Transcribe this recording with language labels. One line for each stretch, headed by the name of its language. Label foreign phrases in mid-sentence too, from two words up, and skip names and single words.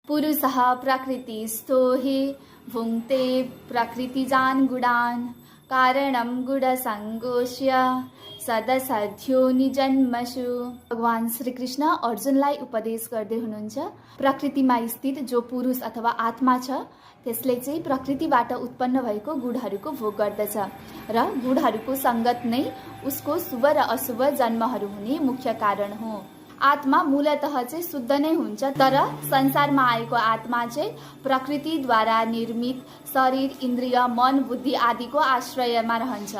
Sanskrit: पुरुषः प्रकृतिस्थो हि भुङ्क्ते प्रकृतिजान् गुणान् कारणं गुणसङ्गोष्य सदसध्यो निजन्मसु।
Nepali: भगवान श्री कृष्ण अर्जुनलाई उपदेश गर्दै हुनुहुन्छ प्रकृतिमा स्थित जो पुरुष अथवा आत्मा छ त्यसले चाहिँ प्रकृतिबाट उत्पन्न भएको गुणहरूको भोग गर्दछ र गुणहरूको सङ्गत नै उसको शुभ र अशुभ जन्महरू हुने मुख्य कारण हो। आत्मा मूलतः चाहिँ शुद्ध नै हुन्छ, तर संसारमा आएको आत्मा चाहिँ प्रकृतिद्वारा निर्मित शरीर, इन्द्रिय, मन, बुद्धि आदिको आश्रयमा रहन्छ।